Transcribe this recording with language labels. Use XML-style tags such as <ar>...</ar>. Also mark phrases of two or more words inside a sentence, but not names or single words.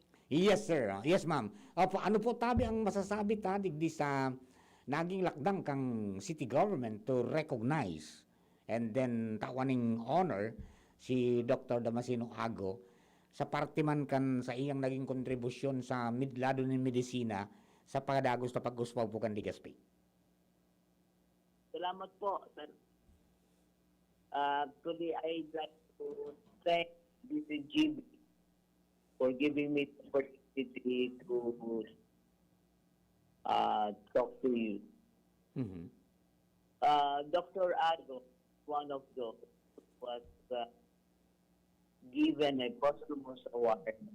<en>Yes, sir. Yes, ma'am.</en> <bik>Opo, ano po tabi ang masasabi ta digdi sa naging lakdang kang city government</bik> <en>to recognize and then</en> <bik>tawaning honor si Dr. Damasino Ago sa parte man kan sa iyang naging kontribusyon sa midlado ng medisina sa pagdagos na pag-uspaw po kan Legazpi. Salamat po, sir.</bik> <en>Today, I'd like to thank DCGB for giving me the opportunity to talk to you. Mm-hmm. Dr. Ago, one of those, was given a posthumous award</en>